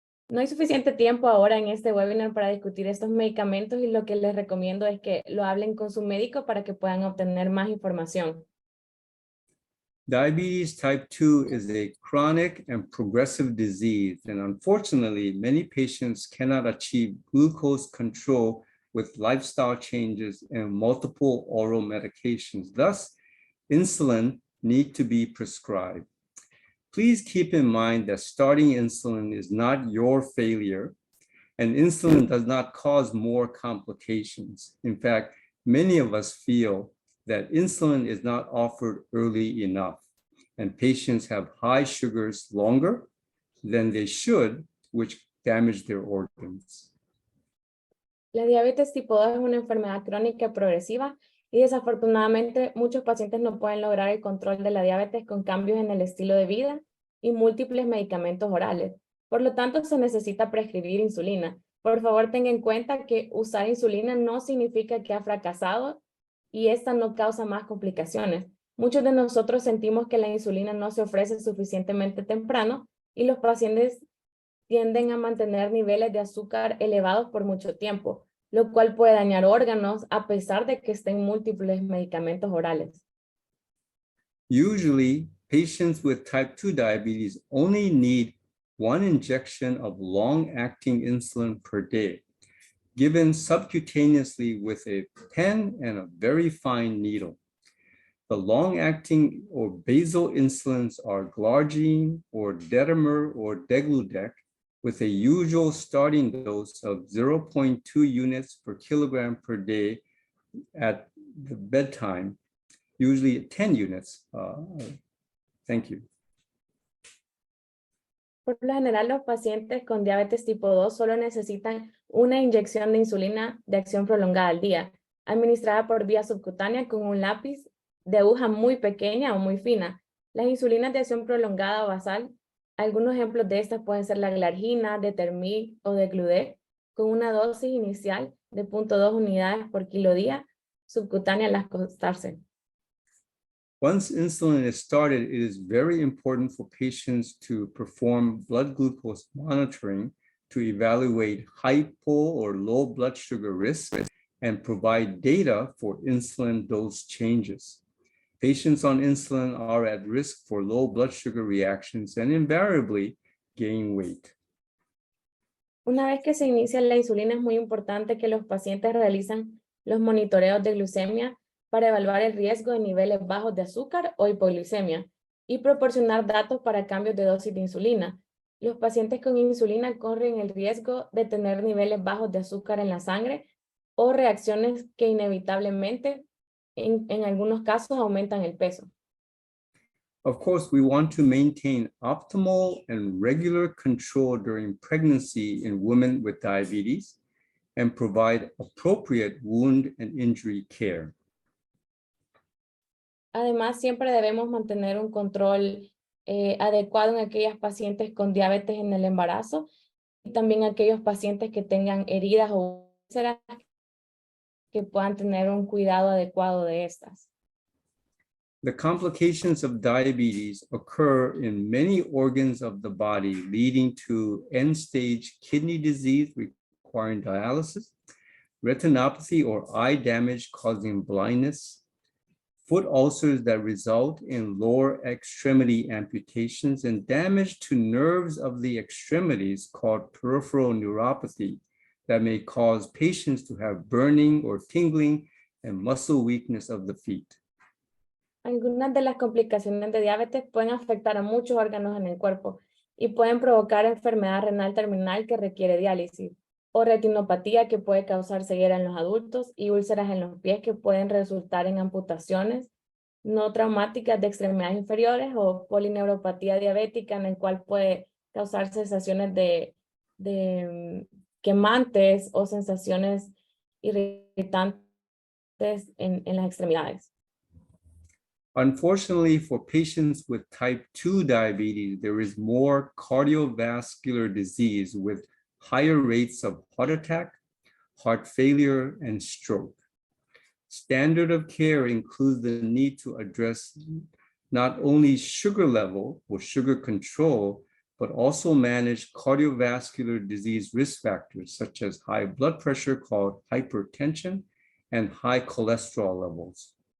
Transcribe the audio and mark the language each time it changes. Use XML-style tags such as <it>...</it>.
<es>No hay suficiente tiempo ahora en este webinar para discutir estos medicamentos y lo que les recomiendo es que lo hablen con su médico para que puedan obtener más información.</es> <en>Diabetes type 2 is a chronic and progressive disease, and unfortunately, many patients cannot achieve glucose control with lifestyle changes and multiple oral medications. Thus, insulin need to be prescribed. Please keep in mind that starting insulin is not your failure, and insulin does not cause more complications. In fact, many of us feel that insulin is not offered early enough, and patients have high sugars longer than they should, which damage their organs.</en> <es>La diabetes tipo 2 es una enfermedad crónica progresiva y desafortunadamente muchos pacientes no pueden lograr el control de la diabetes con cambios en el estilo de vida y múltiples medicamentos orales. Por lo tanto, se necesita prescribir insulina. Por favor, tenga en cuenta que usar insulina no significa que ha fracasado y esta no causa más complicaciones. Muchos de nosotros sentimos que la insulina no se ofrece suficientemente temprano y los pacientes tienden a mantener niveles de azúcar elevados por mucho tiempo, lo cual puede dañar órganos a pesar de que estén múltiples medicamentos orales.</es> <en>Usually, patients with type 2 diabetes only need one injection of long-acting insulin per day, given subcutaneously with a pen and a very fine needle. The long-acting or basal insulins are glargine or Detamir or Degludec, with a usual starting dose of 0.2 units per kilogram per day at the bedtime, usually 10 units. Thank you.</en> <es>Por lo general, los pacientes con diabetes tipo 2 solo necesitan una inyección de insulina de acción prolongada al día, administrada por vía subcutánea con un lápiz de aguja muy pequeña o muy fina. Las insulinas de acción prolongada o basal, algunos ejemplos de estas pueden ser la glargina, Detamir o Degludec, con una dosis inicial de 0.2 unidades por kilo día, subcutánea al acostarse.</es> <en>Once insulin is started, it is very important for patients to perform blood glucose monitoring to evaluate hypo or low blood sugar risk and provide data for insulin dose changes. Patients on insulin are at risk for low blood sugar reactions and invariably gain weight.</en> <es>Una vez que se inicia la insulina, es muy importante que los pacientes realicen los monitoreos de glucemia para evaluar el riesgo de niveles bajos de azúcar o hipoglucemia y proporcionar datos para cambios de dosis de insulina. Los pacientes con insulina corren el riesgo de tener niveles bajos de azúcar en la sangre o reacciones que inevitablemente, en algunos casos, aumentan el peso.</es> <en>Of course, we want to maintain optimal and regular control during pregnancy in women with diabetes and provide appropriate wound and injury care.</en> <es>Además, siempre debemos mantener un control adecuado en aquellas pacientes con diabetes en el embarazo y también aquellos pacientes que tengan heridas o úlceras, que puedan tener un cuidado adecuado de estas.</es> <en>The complications of diabetes occur in many organs of the body, leading to end-stage kidney disease requiring dialysis, retinopathy or eye damage causing blindness, foot ulcers that result in lower extremity amputations, and damage to nerves of the extremities called peripheral neuropathy that may cause patients to have burning or tingling and muscle weakness of the feet.</en> <es>Algunas de las complicaciones de diabetes pueden afectar a muchos órganos en el cuerpo y pueden provocar enfermedad renal terminal que requiere diálisis, o retinopatía que puede causar ceguera en los adultos y úlceras en los pies que pueden resultar en amputaciones no traumáticas de extremidades inferiores, o polineuropatía diabética, en el cual puede causar sensaciones de quemantes o sensaciones irritantes en las extremidades.</es> <en>Unfortunately, for patients with type 2 diabetes, there is more cardiovascular disease with higher rates of heart attack, heart failure, and stroke. Standard of care includes the need to address not only sugar level or sugar control, but also manage cardiovascular disease risk factors such as high blood pressure called hypertension and high cholesterol levels.</en>